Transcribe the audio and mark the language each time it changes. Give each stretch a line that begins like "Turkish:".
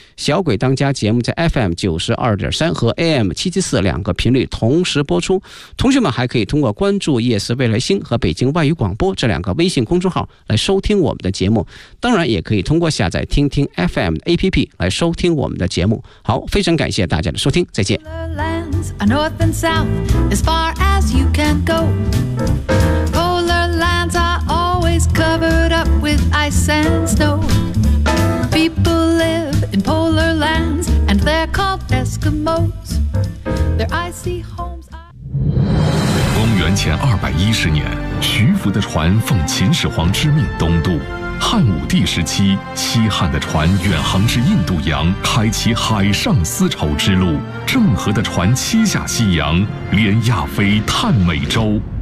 Chinese: 小鬼当家节目在 FM92.3 和 AM774 两个频率同时播出，同学们还可以通过关注夜思未来星和北京外语广播这两个微信公众号来收听我们的节目，当然也可以通过下载听听 FM 的 APP 来收听我们的节目。好，非常感谢大家的收听，再见。
English: Lands are north and south, as far as you can go. Polar lands are always covered up with ice and snow. People live in polar lands, and they're called Eskimos. Their icy homes are.
Chinese: 公元前210年，徐福的船奉秦始皇之命东渡。汉武帝时期，西汉的船远航至印度洋，开启海上丝绸之路。郑和的船七下西洋，连亚非探美洲。